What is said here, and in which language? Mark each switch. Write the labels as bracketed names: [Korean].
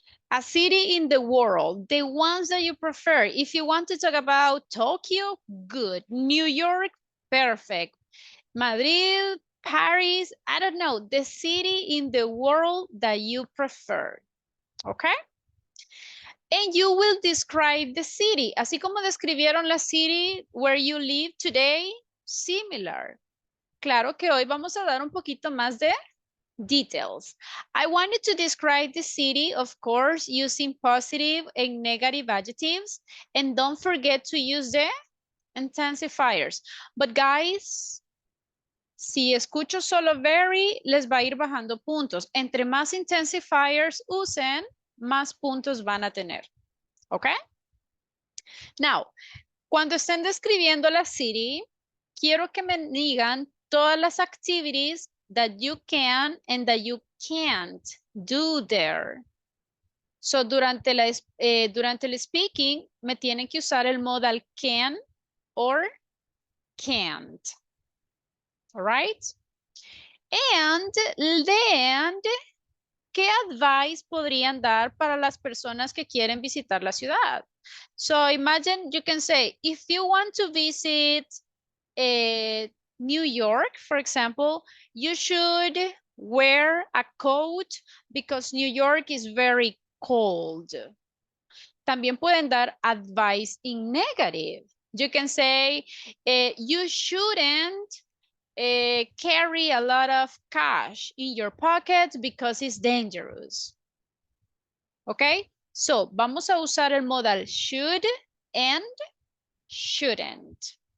[English] A city in the world, the ones that you prefer. If you want to talk about Tokyo, good. New York, perfect. Madrid, Paris, I don't know, the city in the world that you prefer. Okay? And you will describe the city. [Spanish] Así como describieron la [English] city where you live today, [Spanish] similar. Claro que hoy vamos a dar un poquito más de details. [English] I wanted to describe the city, of course, using positive and negative adjectives. And don't forget to use the intensifiers. [Spanish] But guys, si escucho solo very, les va a ir bajando puntos. Entre más intensifiers usen, más puntos van a tener. ¿Ok? Now, cuando estén describiendo la city, quiero que me digan todas las activities [English] that you can and that you can't do there. [Spanish] So, durante el speaking, me tienen que usar el modal can or can't. [English] All right? [Spanish] And then, ¿qué advice podrían dar para las personas que quieren visitar la ciudad? [English] So, imagine you can say, if you want to visit New York, for example, you should wear a coat because New York is very cold. [Spanish] También pueden dar advice [English] in negative. You can say, you shouldn't carry a lot of cash in your pocket because it's dangerous. Okay? [Spanish] So, vamos a usar el modal [English] should and shouldn't.